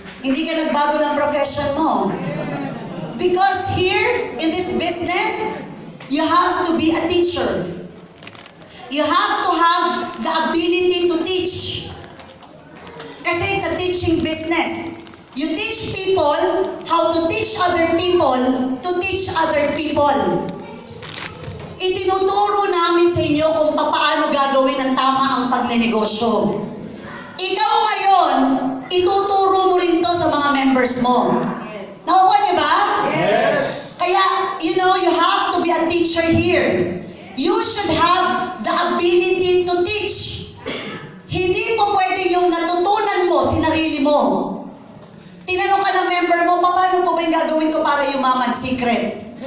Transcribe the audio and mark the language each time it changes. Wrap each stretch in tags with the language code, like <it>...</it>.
<tl>Hindi ka nagbago ng profession mo.</tl> <en>Because here, in this business, you have to be a teacher. You have to have the ability to teach. Kasi it's a teaching business. You teach people how to teach other people to teach other people.</en> <tl>Itinuturo namin sa inyo kung paano gagawin ng tama ang pagnenegosyo. Ikaw ngayon, ituturo mo rin to sa mga members mo. Nakuha niyo ba?</tl> <en>Yes. Kaya, you have to be a teacher here. You should have the ability to teach.</en> <tl>Hindi po pwede yung natutunan mo, sinarili mo. Tinanong ka ng member mo, paano po ba yung gagawin ko para yumaman? Secret.</tl>